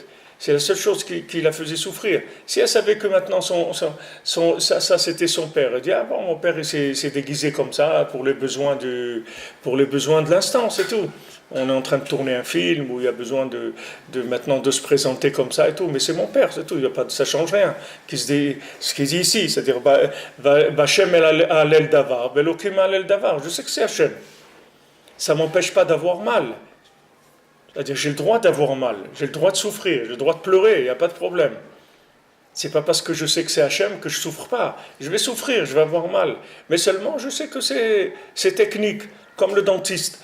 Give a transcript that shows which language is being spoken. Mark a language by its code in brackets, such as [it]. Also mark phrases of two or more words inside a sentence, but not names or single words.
[fr] C'est la seule chose qui la faisait souffrir. Si elle savait que maintenant ça c'était son père, elle dit ah bon, mon père il s'est déguisé comme ça pour les besoins de l'instant, c'est tout. On est en train de tourner un film où il y a besoin maintenant de se présenter comme ça et tout, mais c'est mon père, c'est tout. Il y a pas, ça change rien. Ce qu'il dit ici, c'est-à-dire [he] ה' אל דבר, אלוקים אל דבר. [fr] Je sais que c'est Hachem. Ça m'empêche pas d'avoir mal. C'est-à-dire, j'ai le droit d'avoir mal, j'ai le droit de souffrir, j'ai le droit de pleurer, il n'y a pas de problème. C'est pas parce que je sais que c'est Hachem que je souffre pas. Je vais souffrir, je vais avoir mal. Mais seulement, je sais que c'est technique, comme le dentiste.